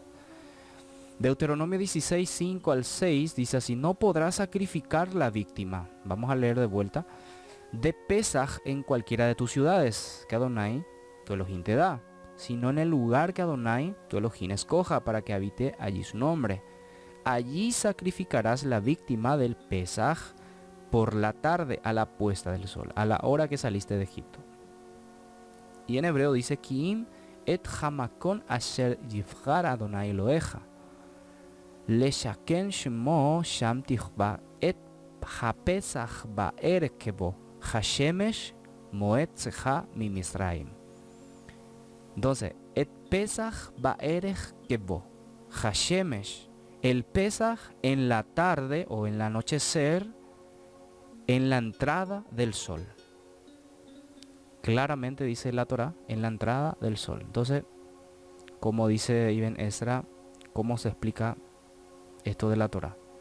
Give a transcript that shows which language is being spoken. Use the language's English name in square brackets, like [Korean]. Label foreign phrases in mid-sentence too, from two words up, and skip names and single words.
[Spanish] Deuteronomio 16, 5 al 6 dice así: no podrás sacrificar la víctima, vamos a leer de vuelta, de Pesaj en cualquiera de tus ciudades que Adonai tu Elohim te da, sino en el lugar que Adonai tu Elohim escoja para que habite allí su nombre. Allí sacrificarás la víctima del Pesaj por la tarde a la puesta del sol, a la hora que saliste de Egipto. Y en hebreo dice: [Hebrew] כי אם את המקום אשר יבחר אדוני אלהיך לשכן שמו שם תזבח את הפסח בער כבוא השמש מועד צאתך ממצרים. Entonces, את פסח בערב כבוא, השמש. [Spanish] El Pesaj en la tarde o en el anochecer, en la entrada del sol. Claramente dice la Torá, en la entrada del sol. Entonces, como dice Ibn Ezra, ¿cómo se explica esto de la Torá?